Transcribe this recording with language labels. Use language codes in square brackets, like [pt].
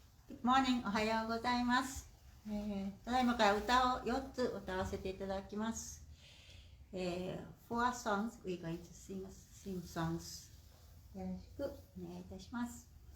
[en] Good morning、 [ja] おはようございます。ただいまから歌を4つ歌わせていただきます。 [en] 4 songs, we're going to sing songs. [ja] よろしくお願いいたします。